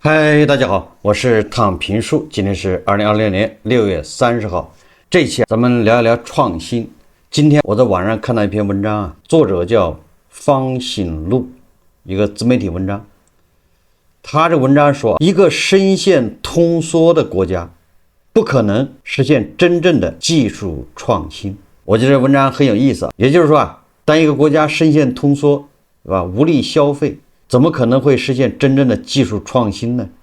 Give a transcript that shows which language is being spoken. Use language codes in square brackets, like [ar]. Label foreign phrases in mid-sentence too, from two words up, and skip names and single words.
[zh] 嗨，大家好，我是躺平叔，今天是2026年6月30号。這一期咱們聊一聊創新。今天我在網上看到一篇文章作者叫方醒路，一個自媒體文章。他這文章說，一個深陷通縮的國家不可能實現真正的技術創新。我覺得這文章很有意思，也就是說當一個國家深陷通縮，對吧？無力消費，怎麼可能會實現真正的技術創新呢？